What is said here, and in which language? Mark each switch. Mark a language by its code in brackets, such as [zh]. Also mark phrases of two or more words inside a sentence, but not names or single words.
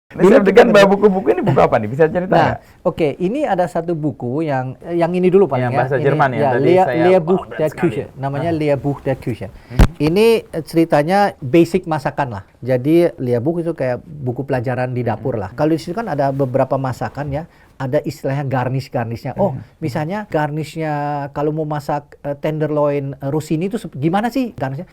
[id] Dulu kan buku-buku ini buku apa nih? Bisa cerita nggak? Oke, ini ada satu buku yang ini dulu paling yang bahasa Jerman ya. [de] Lehrbuch der Küche. [id] Namanya [de] Lehrbuch der Küche. [id] Ini ceritanya basic masakan lah. Jadi Lehrbuch itu kayak buku pelajaran di dapur lah. Kalau di situ kan ada beberapa masakan ya. Ada istilahnya garnish-garnishnya. Oh, misalnya garnishnya kalau mau masak tenderloin Rossini itu gimana sih garnishnya?